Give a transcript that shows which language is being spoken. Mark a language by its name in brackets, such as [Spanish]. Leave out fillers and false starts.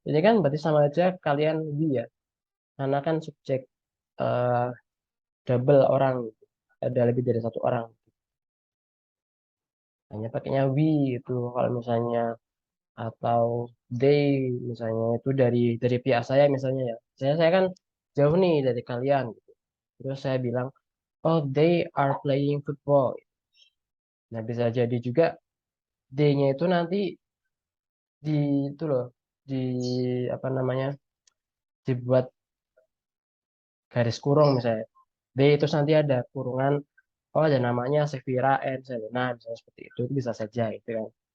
[Indonesian] Ini kan berarti sama aja kalian we ya. Karena kan subjek eh, double orang gitu. Ada lebih dari satu orang. Hanya pakainya we itu kalau misalnya atau they misalnya itu dari pihak saya misalnya ya. Saya kan jauh nih dari kalian gitu. Terus saya bilang, [English] oh they are playing football. [Indonesian] Nah bisa jadi juga they-nya itu nanti di itu loh di apa namanya dibuat garis kurung misalnya. D itu nanti ada kurungan, oh ada namanya Sevira and Selena misalnya seperti itu bisa saja itu kan.